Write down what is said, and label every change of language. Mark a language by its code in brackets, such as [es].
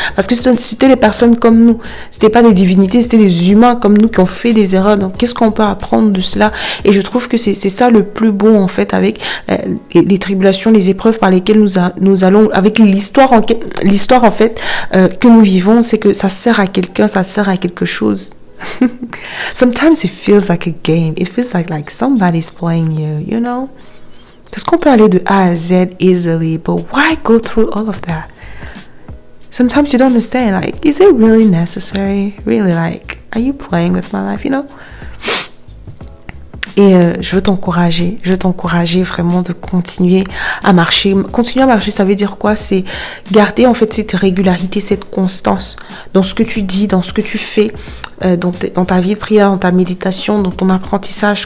[fr] Parce que c'était des personnes comme nous, c'était pas des divinités, c'était des humains comme nous qui ont fait des erreurs. Donc qu'est-ce qu'on peut apprendre de cela? Et je trouve que c'est ça le plus beau en fait avec les tribulations, les épreuves par lesquelles nous allons, avec l'histoire en fait que nous vivons, c'est que ça sert à quelqu'un, ça sert à quelque chose. [en] Sometimes it feels like a game. It feels like somebody's playing you, you know? [fr] Parce qu'on peut aller de A à Z [en] easily, but why go through all of that? Sometimes you don't understand, like, is it really necessary? Really, like, are you playing with my life, you know? [fr] Et je veux t'encourager vraiment de continuer à marcher. Continuer à marcher, ça veut dire quoi? C'est garder en fait cette régularité, cette constance dans ce que tu dis, dans ce que tu fais, dans ta vie de prière, dans ta méditation, dans ton apprentissage.